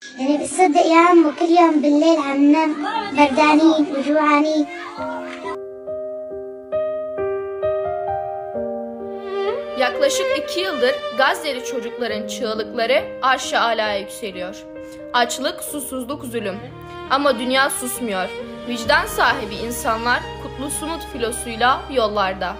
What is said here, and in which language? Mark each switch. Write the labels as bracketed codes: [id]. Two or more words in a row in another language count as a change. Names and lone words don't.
[ar] يعني بتصدق يا عمو كل يوم بالليل عم ننام بردانين وجوعانين. [tr] Yaklaşık 2 yıldır Gazze'li çocukların çığlıkları arş-ı alaya yükseliyor. Açlık, susuzluk, zulüm. Ama dünya susmuyor. Vicdan sahibi insanlar Kutlu Sumut filosuyla yollarda.